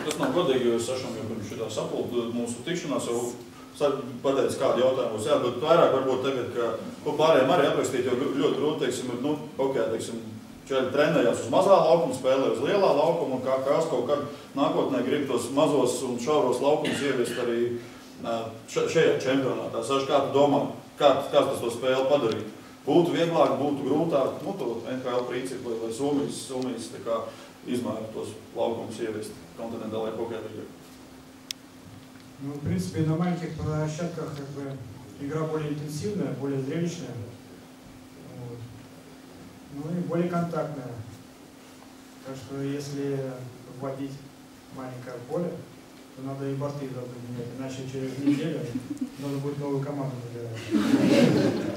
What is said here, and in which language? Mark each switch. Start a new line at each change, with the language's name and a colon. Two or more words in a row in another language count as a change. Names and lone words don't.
Latvian: godīgi, jo Sašam jau pirms šitā sapulta mūsu tikšanās jau pateicis kādu jautājumu būs, jā, bet vairāk varbūt tagad, ka ko pārējiem arī aprakstīt, jo ļoti grūti, teiksim, nu, okei, teiksim, čēļi trenējās uz mazā laukuma, spēlē uz lielā laukuma, un kāds kaut kad nākotnē grib tos mazos un šauros laukumus ieviest arī šajā čempionātā. Saši, kā tu domā, kāds tas to spēli padarīt? Būtu vieglāk, būtu grūtāk, nu, to NHL principu, lai Somijas tā kā izmēra tos laukumus ieviest
Russian: континентальной хоккей-лиге? Ну, в принципе, на маленьких площадках как бы игра более интенсивная, более зрелищная, вот. Ну и более контактная. Так что если вводить маленькое поле, то надо и борты менять, иначе через неделю надо будет новую команду набирать.